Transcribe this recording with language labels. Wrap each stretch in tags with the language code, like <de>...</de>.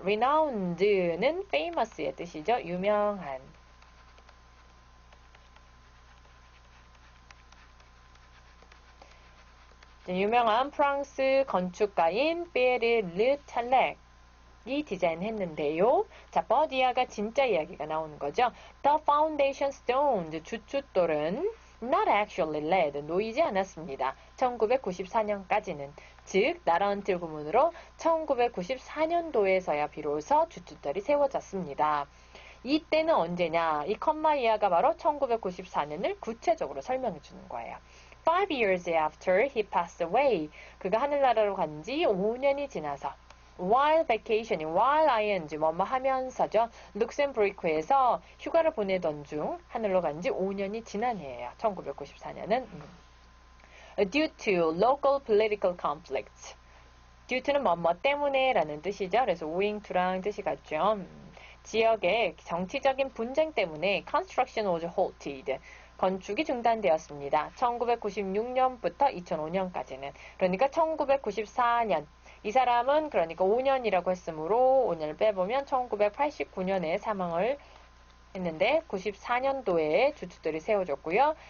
<ko>renowned는 famous의 뜻이죠. 유명한. 유명한 프랑스 건축가인 피에르 르 찰렉이 디자인했는데요. 자, 버디아가 진짜 이야기가 나오는 거죠.</ko> <en>The foundation stones,</en> <ko>주춧돌은</ko> <en>not actually laid,</en> <ko>놓이지 않았습니다. 1994년까지는. 즉, 나라언틸 구문으로 1994년도에서야 비로소 주춧돌이 세워졌습니다. 이때는 언제냐? 이 컴마 이하가 바로 1994년을 구체적으로 설명해 주는 거예요.</ko> <en>5 years after he passed away.</en> <ko>그가 하늘나라로 간 지 5년이 지나서</ko> <en>while vacationing,</en> <ko>while ing, 뭐뭐 하면서죠. 룩셈부르크에서 휴가를 보내던 중 하늘로 간 지 5년이 지난 해예요. 1994년은.</ko> <en>Due to local political conflicts.</en> <ko>due to는 뭐뭐 때문에 라는 뜻이죠. 그래서 owing to랑 뜻이 같죠. 지역의 정치적인 분쟁 때문에</ko> <en>construction was halted.</en> <ko>건축이 중단되었습니다. 1996년부터 2005년까지는. 그러니까 1994년. 이 사람은 그러니까 5년이라고 했으므로 5년을 빼보면 1989년에 사망을 했는데 94년도에 주춧돌이 세워졌고요.</ko>